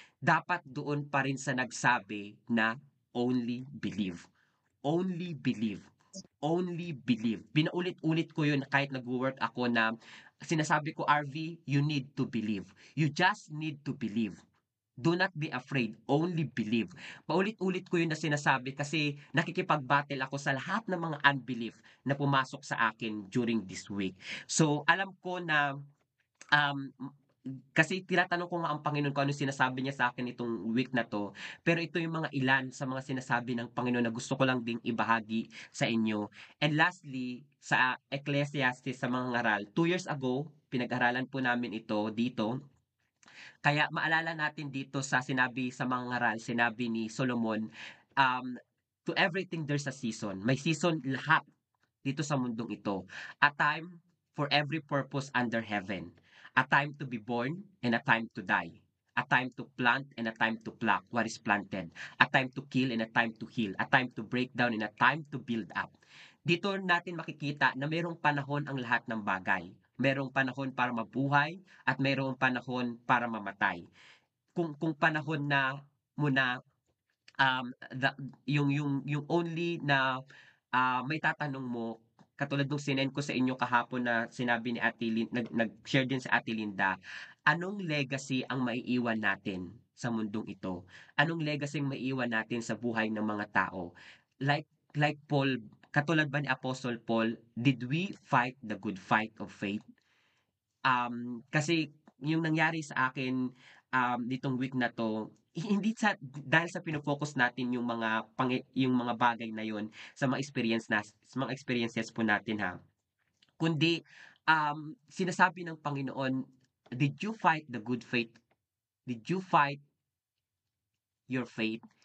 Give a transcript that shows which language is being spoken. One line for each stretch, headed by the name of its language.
Filipino: Dapat doon pa rin sa nagsabi na
English: only believe. Only believe. Only believe.
Filipino: Pinaulit-ulit ko yun kahit nagwo-work ako na sinasabi ko, "RV,
English: you need to believe. You just need to believe. Do not be afraid, only believe."
Filipino: Paulit-ulit ko yun na sinasabi kasi nakikipag-battle ako sa lahat ng mga unbelief na pumasok sa akin
English: during this week.
Filipino: So, alam ko na, um, kasi tinatanong ko nga ang Panginoon kung ano sinasabi niya sa akin itong week na 'to, pero ito yung mga ilan sa mga sinasabi ng Panginoon na gusto ko lang ding ibahagi sa inyo.
English: And lastly,
Filipino: sa Ecclesiastes sa mga ngaral, 2 years ago, pinag-aralan po namin ito dito. Kaya maalala natin dito sa sinabi sa mga ngaral, sinabi ni Solomon, um,
English: "To everything there's a season."
Filipino: May season lahat dito sa mundong ito.
English: A time for every purpose under heaven. A time to be born and a time to die. A time to plant and a time to pluck what is planted. A time to kill and a time to heal. A time to break down and a time to build up.
Filipino: Dito natin makikita na mayroong panahon ang lahat ng bagay. Merong panahon para mabuhay at mayroong panahon para mamatay. Kung panahon na mo na, yung only na may tatanong mo, katulad nung sinend ko sa inyo kahapon na sinabi ni Ate nag-share din sa Ate Linda, anong legacy ang maiiwan natin sa mundong ito? Anong legacy ang maiiwan natin sa buhay ng mga tao?
English: Like like Paul,
Filipino: katulad ba ni
English: Apostle Paul, did we fight the good fight of faith?
Filipino: Kasi yung nangyari sa akin, nitong week na 'to, hindi dahil sa pino-focus natin yung mga bagay na yun sa mga experiences po natin, ha. Kundi, sinasabi ng Panginoon,
English: "Did you fight the good fight? Did you fight your faith?